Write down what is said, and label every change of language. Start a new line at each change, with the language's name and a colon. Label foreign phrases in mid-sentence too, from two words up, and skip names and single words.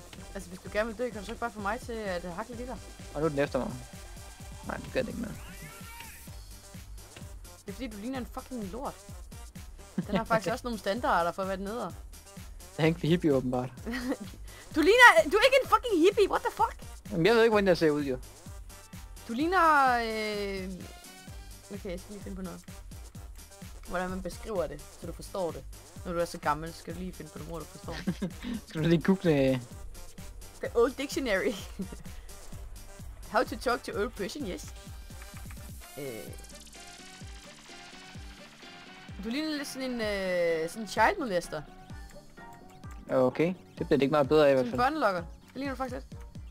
Danish: Altså, hvis du gerne vil dø, kan du så ikke bare få mig til at hakle lidt der? Og nu er den efter mig. Nej, det gør det ikke mere. Det er fordi, du ligner en fucking lort. Den har faktisk også nogle standarder for at være nede. Det er ikke for hippie, åbenbart. Du er ikke en fucking hippie,
English: what the fuck?
Danish: Jamen, jeg ved ikke, hvordan jeg ser ud, jo. Du ligner... Okay, jeg skal lige finde på noget. hvordan man beskriver det, så du forstår det. Når du er så gammel, skal du lige finde på nogle ord, du forstår. Skal du lige google...
English: The Old Dictionary. How to talk to old person, yes.
Danish: Du ligner lidt sådan en sådan en
English: child molester.
Danish: Okay, det bliver det ikke meget bedre af i hvert Sådan en fald. børnelokker. Det ligner du faktisk lidt.